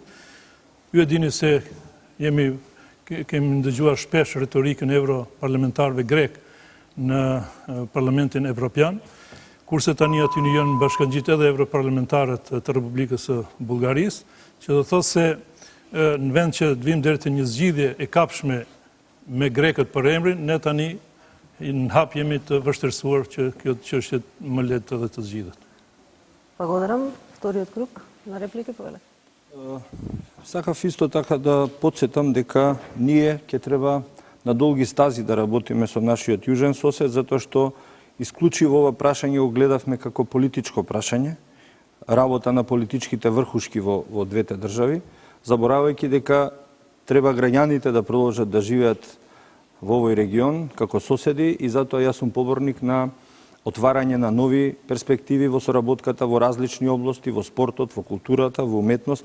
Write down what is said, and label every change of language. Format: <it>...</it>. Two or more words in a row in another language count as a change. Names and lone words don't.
<sq>Ju e dini se kemi ndëgjuar shpesh retorikën europarlamentarëve grek në Parlamentin Evropian, kurse tani aty në janë bashkangjit edhe europarlamentarët të Republikës së Bullgarisë, që do thotë se në vend që të vim deri te një zgjidhje e kapshme me grekët për emrin, ne tani në hap jemi të vështirësuar që kjo çështje më lehtë edhe të zgjidhet.</sq> <mk>Благодарам. Вториот круг на реплики, повелете. Сакав исто така да потсетам дека ние ќе треба на долги стази да работиме со нашиот јужен сосед, затоа што исклучиво ова прашање го гледавме како политичко прашање, работа на политичките врхушки во двете држави, заборавајќи дека треба граѓаните да продолжат да живеат во овој регион како соседи и затоа јас сум поборник на отварање на нови перспективи во соработката во различни области, во спортот, во културата, во уметноста.</mk>